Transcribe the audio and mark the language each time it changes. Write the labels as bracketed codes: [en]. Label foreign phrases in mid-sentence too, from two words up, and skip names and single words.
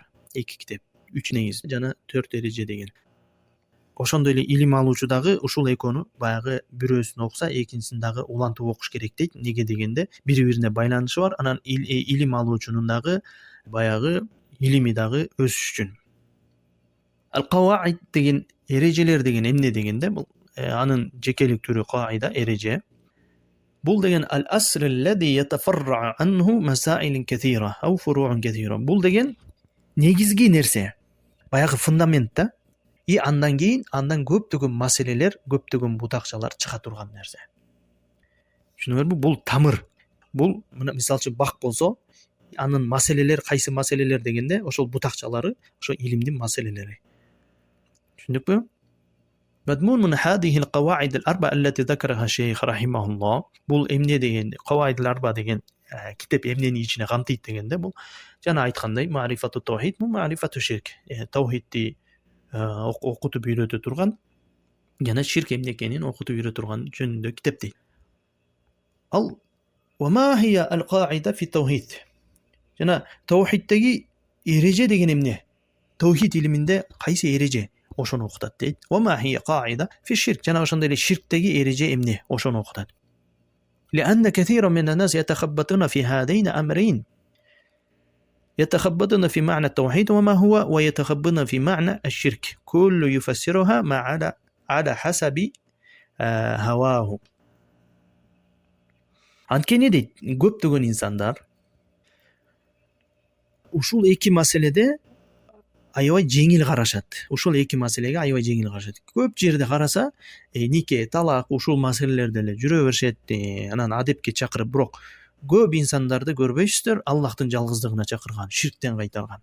[ky] Эки китеп, 3 негиз жана 4 эреже деген. Ошондой эле илим алуучу дагы ушул экөөнү баягы бирөөсүн окуса, экинчисин дагы улантып окуш керек дейт. Неге дегенде, бири-бирине байланышы бар. Анан илим алуучунун дагы баягы илими дагы өсүш үчүн. Al-Qawaid деген эрежелер деген эмне дегенде, бул анын жекелик түрү каида, эреже. Бул деген [ar] الأصل الذي يتفرع عنه مسائل كثيرة أو فروع كثيرة. [ky] Бул деген негизги нерсе, баягы фундамент да. И андан кийин андан көптөгөн маселелер, көптөгөн бутакчалар чыга турган нерсе. Түшүнүңөрбү? Бул тамыр. Бул мисалы үчүн бак болсо, анын маселелер, кайсы маселелер дегенде, ошол бутакчалары, ошо илимдин маселелери. Түшүндүкпү? [ar] مضمون من هذه القواعد الأربع التي ذكرها الشيخ رحمه الله. [ky] Бул эмне дегенде, qawaid al-arba деген китеп эмнени ичине камтыйт дегенде, бул жана айткандай, [ar] معرفة التوحيد، معرفة الشرك. [ky] Тавхидти окутуп үйрөтө турган, жана ширк эмне экенин окутуп үйрөтө турган жөнүндө китеп дейт. Ал [ar] وما هي القاعدة في التوحيد [ky] жана таухидтеги эреже деген эмне? Таухид илиминде кайсы эреже? Ошону окутат дейт. [ar] وما هي قاعدة في الشرك [ky] жана ошондой эле ширктеги эреже эмне? Ошону окутат. [ar] لأن كثيرا من الناس يتخبطون في هذين أمرين يتخبطون في معنى التوحيد وما هو ويتخبطون في معنى الشرك كل يفسرها ما على حسب هواه. [ky] Анткени дейт, көптөгөн инсандар ушул эки маселеде аябай жеңил карашат. Ушул эки маселеге аябай жеңил карашат. Көп жерде караса, нике, талак ушул маселелерде эле жүрө беришет, анан адепке чакырып, бирок көп инсандарды көрбөйсүздөр Аллахтын жалгыздыгына чакырган, ширктен кайтарган.